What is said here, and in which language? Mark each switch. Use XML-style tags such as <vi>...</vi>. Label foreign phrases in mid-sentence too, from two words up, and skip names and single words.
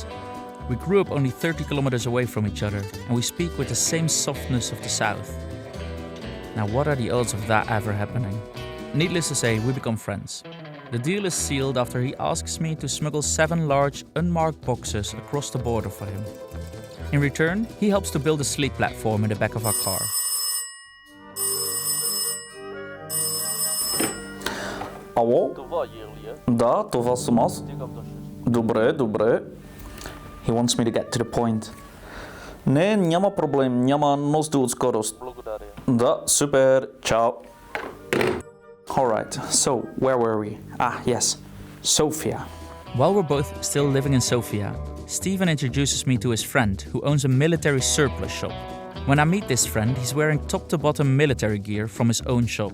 <en>We grew up only 30 kilometers away from each other, and we speak with the same softness of the south. Now, what are the odds of that ever happening? Needless to say, we become friends. The deal is sealed after he asks me to smuggle 7 large, unmarked boxes across the border for him. In return, he helps to build a sleep platform in the back of our car.</en> <bg>Алло? Това Юлия. Да, това съм аз. Стигам до 6. Добре, добре.</bg> <en>He wants me to get to the point.</en> <bg>Не, няма проблем, няма нужда от скорост. Благодаря. Да, супер, чао.</bg> <en>Alright, so where were we? Ah, yes, Sofia. While we're both still living in Sofia, Steven introduces me to his friend who owns a military surplus shop. When I meet this friend, he's wearing top-to-bottom military gear from his own shop.</en>